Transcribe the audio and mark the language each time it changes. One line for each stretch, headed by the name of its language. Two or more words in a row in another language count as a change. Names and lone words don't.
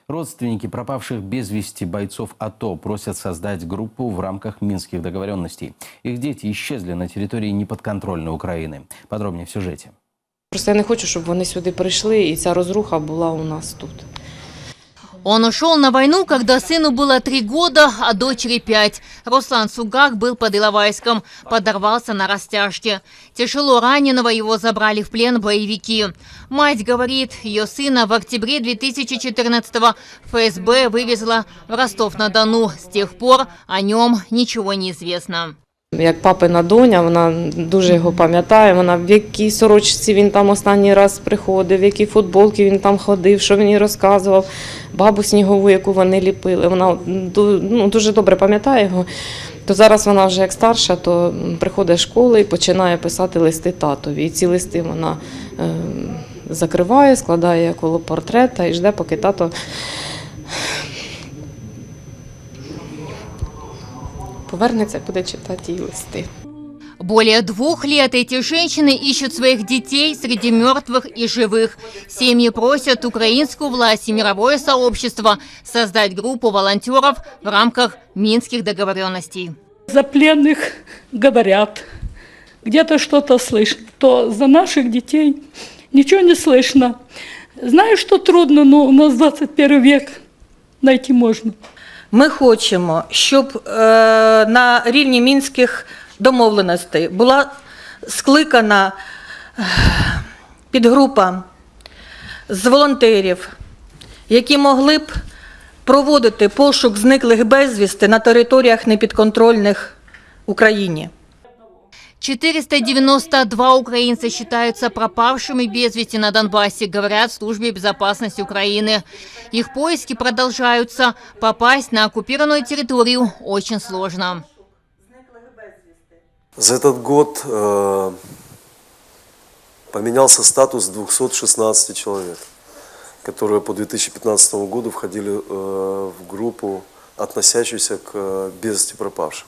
Russian: Родственники пропавших без вести бойцов АТО просят создать группу в рамках Минских договоренностей. Их дети исчезли на территории неподконтрольной Украины. Подробнее в сюжете.
Ukrainian: Просто я не хочу, щоб вони сюди прийшли і ця розруха була у нас тут.
Russian: Он ушел на войну, когда сыну было 3 года, а дочери 5. Руслан Сугак был под Иловайском, подорвался на растяжке. Тяжело раненого его забрали в плен боевики. Мать говорит, ее сына в октябре 2014-го ФСБ вывезла в Ростов-на-Дону. С тех пор о нем ничего не известно.
Ukrainian: Як папина доня, вона дуже його пам'ятає, вона в якій сорочці він там останній раз приходив, в якій футболці він там ходив, що він їй розказував, бабу снігову, яку вони ліпили. Вона дуже добре пам'ятає його. То зараз вона вже як старша, то приходить з школи і починає писати листи татові. І ці листи вона закриває, складає коло портрета і жде, поки тато повернется
Russian: и будет читать ей листы. Более 2 лет эти женщины ищут своих детей среди мертвых и живых. Семьи просят украинскую власть и мировое сообщество создать группу волонтеров в рамках Минских договоренностей. За пленных говорят, где-то что-то слышно, то за наших детей ничего не слышно. Знаю, что трудно, но у нас 21 век, найти можно.
Ukrainian: Ми хочемо, щоб на рівні Мінських домовленостей була скликана підгрупа з волонтерів, які могли б проводити пошук зниклих безвісти на територіях непідконтрольних Україні.
Russian: 492 украинца считаются пропавшими без вести на Донбассе, говорят в Службе безопасности Украины. Их поиски продолжаются. Попасть на оккупированную территорию очень сложно. За этот год поменялся статус 216 человек, которые по 2015 году входили в группу, относящуюся к без вести пропавшим.